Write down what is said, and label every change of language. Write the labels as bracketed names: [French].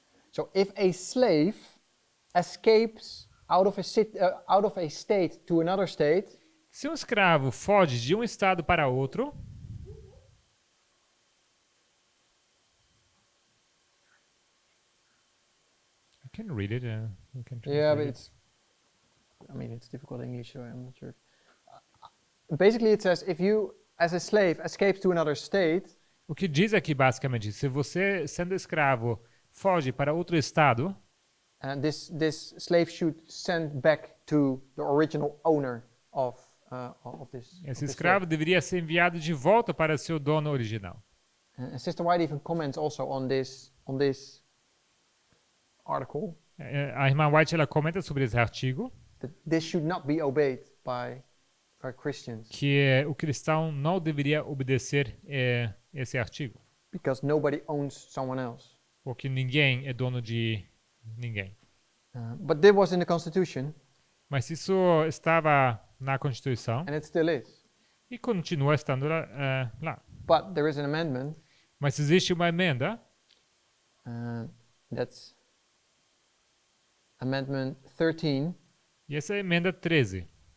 [English] So, if a slave escapes out of a state to another state, [Portuguese] Se um escravo foge de um estado para outro, [English] I can read it. You can yeah, translate but it. it's difficult English, so I'm not sure. Basically, it says if you, as a slave, escapes to another state, [Portuguese] O que diz aqui basicamente, se você sendo escravo foge para outro estado, [English] and this slave should send back to the original owner of this. of [Portuguese] esse [English] this [Portuguese] escravo [English] slave. [Portuguese] deveria ser enviado de volta para seu dono original. [English] And Sister White even comments also on this article [Portuguese] A irmã White ela comenta sobre esse artigo [English] that this should not be obeyed by Christians [Portuguese] que o cristão não deveria obedecer esse artigo, [English] because nobody owns someone else. [Portuguese] porque ninguém é dono de ninguém. [English] But that was in the Constitution, [Portuguese] Mas isso estava na Constituição [English] and it still is. [Portuguese] e continua estando lá. [English] But there is an amendment [Portuguese] Mas existe uma emenda, [English] that's Amendment 13, [Portuguese] e essa é a emenda 13,